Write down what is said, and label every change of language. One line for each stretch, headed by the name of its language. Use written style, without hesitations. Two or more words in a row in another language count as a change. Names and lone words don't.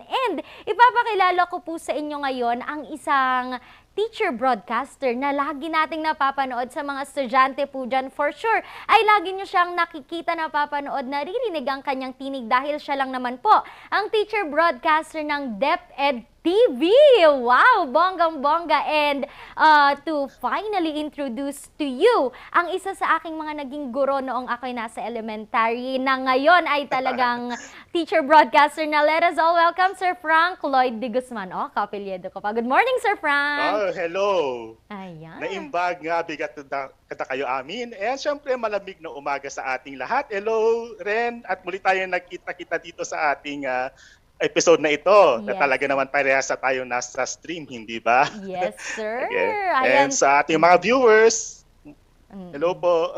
Filipino: And ipapakilala ko po sa inyo ngayon ang isang
English: teacher broadcaster
Filipino: na lagi nating napapanood sa mga estudyante po dyan.
English: For sure,
Filipino: ay lagi nyo siyang nakikita, napapanood, naririnig ang kanyang tinig dahil siya lang naman po ang
English: teacher broadcaster
Filipino: ng DepEd TV. Wow! Bonggang-bongga.
English: And to finally introduce to you
Filipino: ang isa sa aking mga naging guro noong ako'y nasa elementary na ngayon ay talagang
English: teacher broadcaster
Filipino: na.
English: Let us all welcome Sir Frank Lloyd de Guzman. Oh,
Filipino: kapilyedo ko pa.
English: Good morning, Sir Frank! Oh, hello!
Filipino: Ayan.
Iloko: Naimbag nga, bigat kada kayo amin.
Filipino: And syempre, malamig na umaga sa ating lahat.
English: Hello, Ren.
Filipino: At muli tayo nagkita-kita dito sa ating episode na ito.
English: Yes.
Filipino: Na talaga naman parehas sa tayo nasa stream, hindi ba?
English: Yes, sir. Okay.
Filipino: And sa ating mga viewers, hello po.